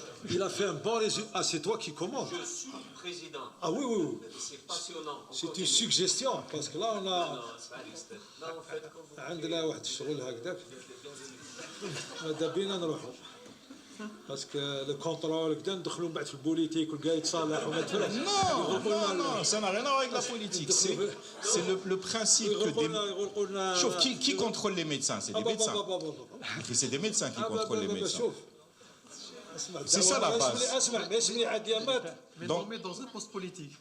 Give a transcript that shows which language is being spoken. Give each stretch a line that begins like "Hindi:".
French: Il a fait un bon résumé. Ah, c'est toi qui commandes. Je suis président. Ah oui, oui, oui. C'est passionnant. C'est une suggestion, parce que là, on a... Non, c'est pas liste. Là, en fait, comme vous...
Arabic: عندنا واحد الشغل هكذاك ماذا بينا نروحوا باسكو لو كونترول كدا ندخلوا من بعد في البوليتيك والكاع يتصالح وما تفرحش.
French: Non, ça n'a rien à voir avec la politique. C'est le principe que des... Sauf qui contrôle les médecins? C'est des médecins. C'est des médecins qui contrôlent les médecins. C'est ça la base. Mais on met dans un poste politique.